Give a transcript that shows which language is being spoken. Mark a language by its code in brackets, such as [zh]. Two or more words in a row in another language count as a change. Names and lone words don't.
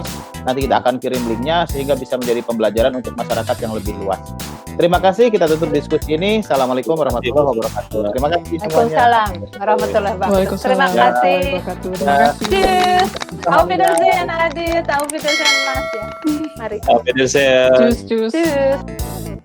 [id] Nanti kita akan kirim linknya sehingga bisa menjadi pembelajaran untuk masyarakat yang lebih luas. Terima kasih, kita tutup diskusi ini. [ar] السلام عليكم ورحمة الله وبركاته. [id] Terima kasih semuanya. [ar] وعليكم السلام ورحمة الله وبركاته. [id] Terima kasih. Terima kasih. [de] Cheers. Auf Wiedersehen Adit, auf Wiedersehen Mas ya. Mari. Auf Wiedersehen. Tschüss. Cheers.